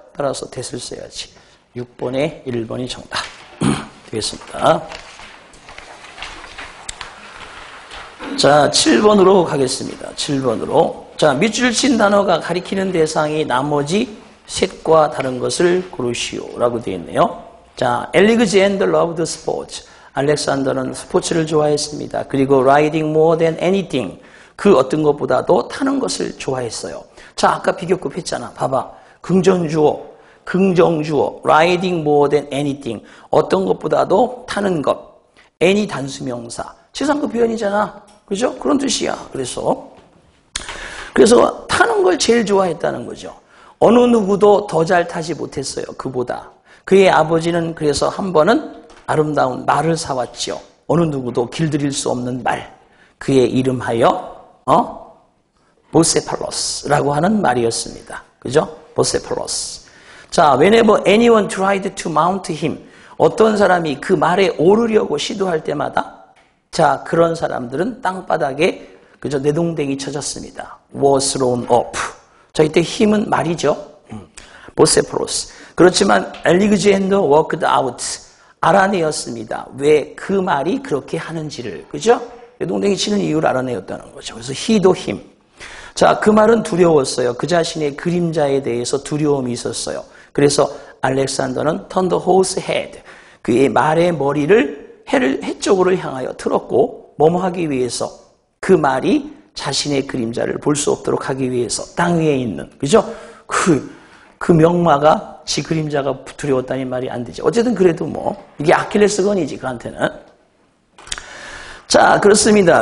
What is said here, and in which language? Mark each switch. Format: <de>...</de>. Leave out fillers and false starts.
<ko>따라서 that을 써야지. 6번에 1번이 정답 되겠습니다. 자, 7번으로 가겠습니다. 7번으로. 자, 밑줄 친 단어가 가리키는 대상이 나머지 셋과 다른 것을 고르시오 라고 되어 있네요.</ko> <en>자, Alexander loved sports.</en> <ko>알렉산더는 스포츠를 좋아했습니다.</ko> <en>그리고 riding more than anything.</en> <ko>그 어떤 것보다도 타는 것을 좋아했어요. 자, 아까 비교급 했잖아. 봐봐. 긍정주어, 긍정주어,</ko> <en>riding more than anything.</en> <ko>어떤 것보다도 타는 것. any 단수명사. 최상급 표현이잖아. 그죠? 그런 뜻이야. 그래서 타는 걸 제일 좋아했다는 거죠. 어느 누구도 더 잘 타지 못했어요. 그보다. 그의 아버지는 그래서 한 번은 아름다운 말을 사왔죠. 어느 누구도 길들일 수 없는 말. 그의 이름하여 보세팔로스라고 하는 말이었습니다. 그죠? 보세팔로스.</ko> <en>자, whenever anyone tried to mount him.</en> <ko>어떤 사람이 그 말에 오르려고 시도할 때마다 자, 그런 사람들은 땅바닥에 그저 내동댕이 쳐졌습니다.</ko> <en>was thrown up.</en> <ko>자, 이때 힘은 말이죠. 보세팔로스. 그렇지만 알렉산더</ko> <en>worked out.</en> <ko>알아내었습니다. 왜 그 말이 그렇게 하는지를. 그죠? 내동댕이 치는 이유를 알아내었다는 거죠. 그래서 he도 힘. 자, 그 말은 두려웠어요. 그 자신의 그림자에 대해서 두려움이 있었어요. 그래서 알렉산더는</ko> <en>turn the horse head.</en> <ko>그의 말의 머리를 해 쪽으로 향하여 틀었고 뭐뭐 하기 위해서 그 말이 자신의 그림자를 볼 수 없도록 하기 위해서 땅 위에 있는 그죠? 그 명마가 지 그림자가 두려웠다는 말이 안 되죠. 어쨌든 그래도 뭐 이게 아킬레스건이지 그한테는. 자, 그렇습니다.</ko>